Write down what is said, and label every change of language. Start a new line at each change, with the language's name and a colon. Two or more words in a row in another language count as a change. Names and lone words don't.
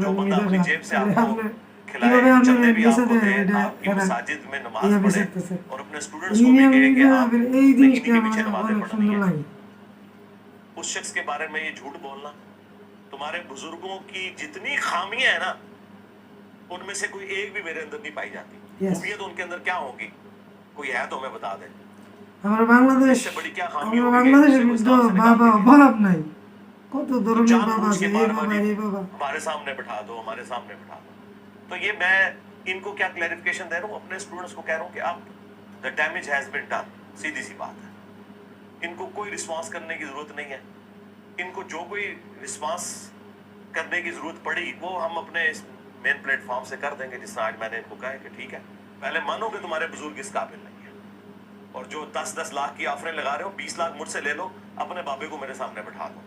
Urdu: جو بندہ اپنی جیب سے آپ کو کھلائے, چندے بھی آپ کو دے, آپ کی مساجد میں نماز پڑھے, اور اپنے اسٹوڈنٹس کو بھی کہے کہ آپ ان کے پیچھے نمازیں پڑھنی ہیں. اس شخص کے بارے میں یہ جھوٹ بولنا, تمہارے بزرگوں کی جتنی خامیاں ہیں نا ان میں سے کوئی ایک بھی میرے اندر نہیں پائی جاتی. خوبیت ان کے اندر کیا ہوگی, کوئی ہے تو ہمیں بتا دیں.
Bangla: আমার বাংলাদেশের মধ্যে বাবা অভাব নাই, কত ধরনের বাবা আছে, এই বাবা এই বাবা.
Urdu: ہمارے سامنے بٹھا دو, ہمارے سامنے بٹھا دو. تو یہ میں ان کو کیا کلیریفیکیشن دے رہا ہوں, اپنے اسٹوڈنٹس کو کہہ رہا ہوں کہ اب
English: the damage has been done.
Urdu: سیدھی سی بات ہے. ان کو کوئی رسپانس کرنے کی ضرورت نہیں ہے. ان کو جو کوئی رسپانس کرنے کی ضرورت پڑی وہ ہم اپنے مین پلیٹ فارم سے کر دیں گے. جس طرح آج میں نے ان کو کہا ہے کہ ٹھیک ہے, پہلے مانو کہ تمہارے بزرگ اس قابل نہیں ہے, اور جو 10-10 لاکھ کی آفریں لگا رہے ہو 20 لاکھ مجھ سے لے لو, اپنے بابے کو میرے سامنے بٹھا دو.